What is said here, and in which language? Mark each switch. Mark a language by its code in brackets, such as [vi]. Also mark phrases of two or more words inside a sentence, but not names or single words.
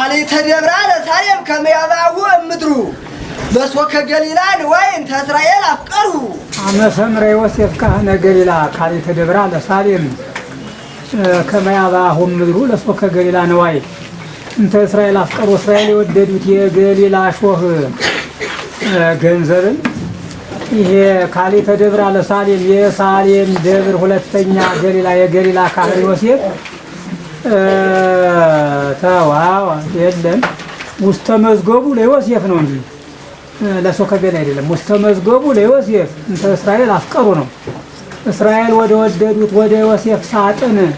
[gez] ተደብራ ለሳሌም ከመያባው ምድሩ በሶከ ገሊላን ወይን ተእስራኤል አፍቀሩ አመሰምረ ዮሴፍ ካህነ ገሊላ ካሊ ተደብራ ለሳሌም ከመያባው ምድሩ ለሶከ ገሊላ ነዋይ እንተ እስራኤል አፍቀሩ [am] እስራኤል የወደዱት የገሊላ ሾህ ገንዘብን ይሄ [gez] ካሊ ተደብራ ለሳሌም [am] የሳሌም ደብር ሁለተኛ ገሊላ የገሊላ ካህን ዮሴፍ ተዋው የለም ውስጥ መዝገቡ ለዮሴፍ ነው እንጂ [gez] ለሶከ ገሊላ [am] አይደለም። ውስጥ መዝገቡ ለዮሴፍ [gez] እንተ እስራኤል አፍቀሩ [am] ነው። እስራኤል ወደ ወደዱት ወደ ዮሴፍ ሳጥን